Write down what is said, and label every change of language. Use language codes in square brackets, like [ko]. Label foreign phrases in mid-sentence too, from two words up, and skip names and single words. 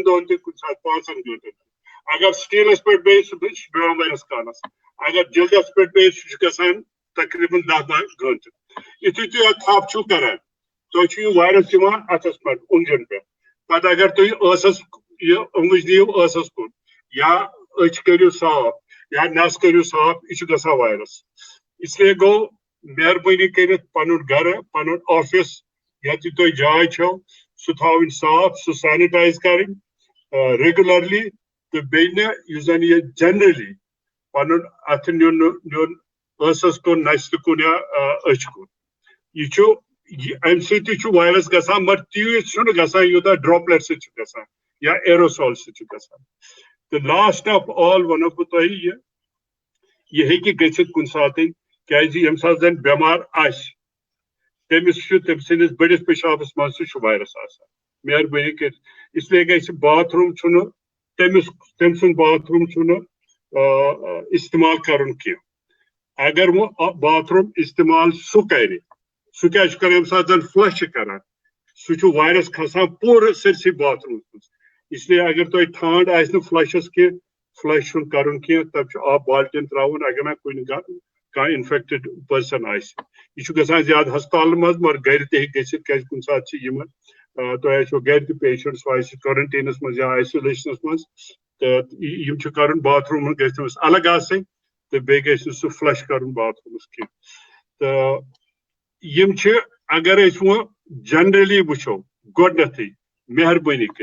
[ks] دۄہن تہِ کُنہِ ساتہٕ 5 گٲنٛٹن اگر سٹیلس پٮ۪ٹھ بیٚیہِ سُہ چھُ بیٚہوان واریاہس کالس اگر جلدس پٮ۪ٹھ بیٚیہِ سُہ چھُ گژھان تقریٖبن 10 گٲنٛٹہٕ یُتھُے تُہۍ اتھ تھپھ چھِو کران تۄہہِ چھُ یہِ وایرس یِوان اتھس پٮ۪ٹھ اوٚنٛگجن پٮ۪ٹھ پتہٕ اگر تُہۍ ٲسس یہِ اوٚنٛگٕج دِیِو ٲسس کُن یا أچھ کٔرِو صاف یا نس کٔرِو صاف یہِ چھُ گژھان وایرس اس لیے گوٚو مہربٲنی کٔرِتھ پنُن گرٕ پنُن آفس یتھ تہِ تۄہہِ جاے چھو سُہ تھاوٕنۍ صاف سُہ سینِٹایز کرٕنۍ ریگولرلی تہٕ بیٚیہِ نہٕ یُس زن یہِ جنرلی پنُن اتھٕ نیُن ٲسس کُن نستہِ کُن یا أچھ کُن یہ چھُ امہِ سۭتۍ تہِ چھُ وایرس گژھان مگر تیٖژ چھُنہٕ گژھان یوٗتاہ ڈراپلیٹ سۭتۍ چھُ گژھان یا ایروسال سۭتۍ چھُ گژھان تہٕ [en] last of all [ks] ونو بہٕ تۄہہِ یہِ ہیٚکہِ گٔژھِتھ کُنہِ ساتہٕ کیازِ ییٚمہِ ساتہٕ زن بٮ۪مار آسہِ تٔمِس چھُ تٔمۍ سٕنٛدِس بٔڑِس پیشابس منٛز تہِ چھُ وایرس آسان مہربٲنی کٔرِتھ اس لیے گژھِ باتھ روٗم چھُنہٕ تٔمۍ سُنٛد باتھ روٗم چھُنہٕ استعمال کرُن کینٛہہ اگر وۄنۍ باتھ روٗم استعمال سُہ کرِ سُہ کیٛاہ چھُ کران ییٚمہِ ساتہٕ زن فلش چھُ کران سُہ چھُ وایرس کھسان پوٗرٕ سٲرسٕے باتھ روٗمس منٛز اس لیے اگر تۄہہِ ٹھانٛڈ آسہِ نہٕ فلشس کینٛہہ فلش چھُنہٕ کرُن کینٛہہ تتھ چھُ آب بالٹیٖن تراوُن اگر نہٕ کُنہِ کانٛہہ [en] infected person [ks] آسہِ یہ چھُ گژھان زیادٕ ہسپتالن منٛز مگر گرِ تہِ ہیٚکہِ گٔژھِتھ کیازِ کُنہِ ساتہٕ چھِ یِمن تۄہہِ آسیو گرِ تہِ پیشنٹ سُہ آسہِ کورنٹیٖنس منٛز یا آیسولیشنس منٛز تہٕ یِم چھُ کرُن باتھ روٗم گژھِ تٔمِس الگ آسٕنۍ تہٕ بیٚیہِ گژھِ نہٕ سُہ فلش کرُن باتھ روٗمس کینٛہہ تہٕ یِم چھِ اگر أسۍ وۄنۍ جنرلی وٕچھو گۄڈنیتھٕے مہربٲنی